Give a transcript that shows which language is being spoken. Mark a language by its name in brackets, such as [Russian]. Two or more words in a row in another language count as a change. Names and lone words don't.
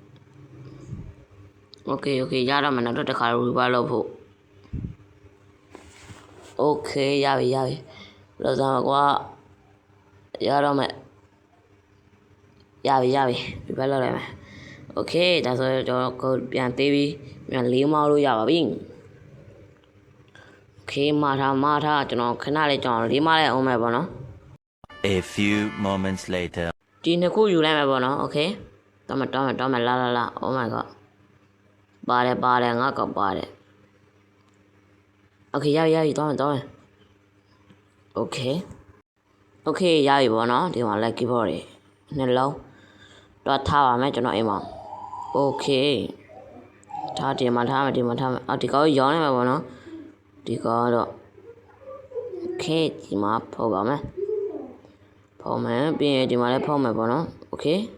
[Burmese] Okay ရတော့မယ်နောက်တစ်ခါ reverb လုပ်ဖို့ Okay ရပြီလို့ဆိုတော့ကွာရတော့မယ်ရပြီဒီဘက်လောက်လိုက်မယ် Okay ဒါဆိုကျွန်တော်ကိုပြန်သေးပြီးပြန်လေးမောင်းလို့ရပါပြီ Okay မာထားကျွန်တော်ခဏလေးကျွန်တော်လေးမောင်းလိုက်အောင်မယ်ပေါ့နော် [English] A few moments later. [Burmese] ဒီနှစ်ခုယူလိုက်မယ်ပေါ့နော် Okay တောင်းမယ်လာ [English] Oh my god [Burmese] ပါတယ်ငါကောက်ပါတယ် Okay ရပြီတောင်းမယ် Okay ရပြီပေါ့နော်ဒီမှာလက် keyboard တွေနှစ်လုံးတော့ထားပါမယ်ကျွန်တော်အိမ်မှာ Okay ထားဒီမှာထားမယ်ဒီကောရောင်းနေမှာပေါ့နော်ဒီကောတော့ Okay ဒီမှာဖောက်ပါမယ်ပြီးရင်ဒီမှာလည်းဖောက်မယ်ပေါ့နော် Okay